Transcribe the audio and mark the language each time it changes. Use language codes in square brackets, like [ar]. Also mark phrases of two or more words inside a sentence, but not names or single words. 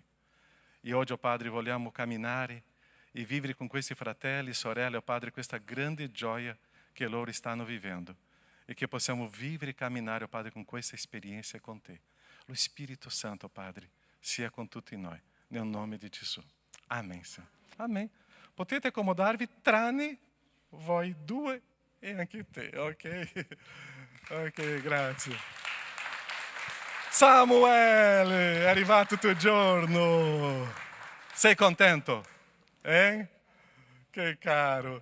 [it] E oggi, Padre, vogliamo camminare e vivere con questi fratelli e sorelle, Padre, questa grande gioia che loro stanno vivendo. E che possiamo vivere e camminare, Padre, con questa esperienza con te. Lo Spirito Santo, Padre, sia con tutti noi. Nel nome di Gesù. [pt] Amém, Senhor. Amém. [it] Potete accomodarvi tranne voi due e anche te, ok? Ok, grazie. Samuele, è arrivato il tuo giorno. Sei contento? Che caro.